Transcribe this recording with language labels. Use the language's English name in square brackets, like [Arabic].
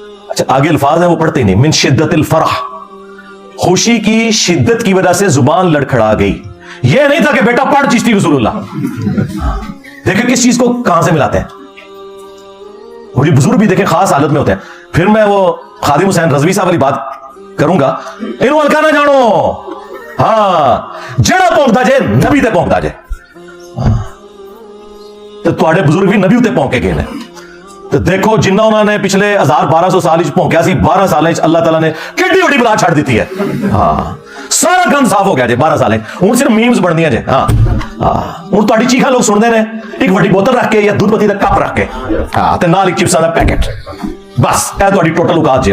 [Urdu] اچھا آگے الفاظ ہیں وہ پڑھتے نہیں. [Arabic] من شدت الفرح, [Urdu] خوشی کی شدت کی وجہ سے زبان لڑکھڑا گئی. یہ نہیں تھا کہ بیٹا پڑھ چشتی رسول اللہ. دیکھیں کس چیز کو کہاں سے ملاتے ہیں. وہ بزرگ بھی دیکھیں خاص حالت میں ہوتے ہیں. پھر میں وہ خادم حسین رضوی صاحب والی بات کروں گا, [Punjabi] انہوں ہلکا نہ جانو. ہاں جڑا پونکتا جے نبی تے پونکتا جے. تو تواڈے بزرگ بھی نبی تے پونکے گئے نے. تو دیکھو جنہ انہوں نے پچھلے 1200 سال پونکیا سی, 12 سال اللہ تعالیٰ نے کیڈی وڈی بلا چھڑ دیتی ہے. [Urdu] ہاں سارا گند صاف ہو گیا جی 12 سال. [Punjabi] ہوں صرف میمز بن دیا جی. ہاں ہوں تہاڈی چیخاں لوگ سنتے ہیں ایک وڈی بوتل رکھ کے یا دودھ پتی کا کپ رکھ کے, ہاں تے نال ایک چپساں دا پیکٹ, بس اے تہاڈی ٹوٹل اوقات جی.